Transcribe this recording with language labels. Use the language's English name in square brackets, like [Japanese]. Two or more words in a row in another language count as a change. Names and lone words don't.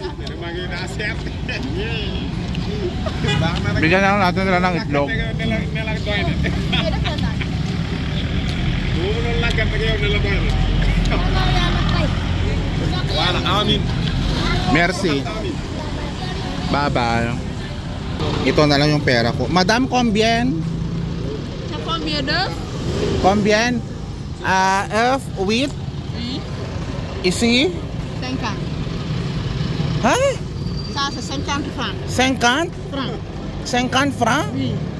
[Filipino] Bigyan na natin nila ng itlog. [French] Merci. [Filipino] Bye-bye. Ito na lang yung pera ko. [French] Madam, combien? Combien d'œufs? Combien? Œuf with? Ici? 50. Hein? Ça, c'est 50 francs. 50? Francs. 50 francs? Oui.